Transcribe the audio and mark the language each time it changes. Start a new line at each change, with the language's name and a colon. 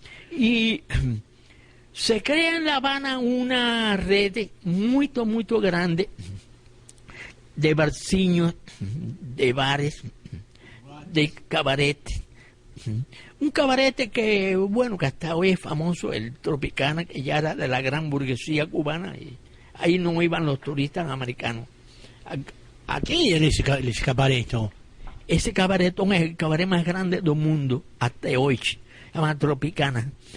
Spanish: Y se crea en La Habana una red muy grande de barciños, de bares, de cabaret. Un cabaret que, bueno, que hasta hoy es famoso, el Tropicana, que ya era de la gran burguesía cubana, y ahí no iban los turistas americanos.
Portuguese: Quem era esse cabaretão?
Spanish: Ese cabaretón es el cabaret más grande del mundo hasta hoy, se llama Tropicana.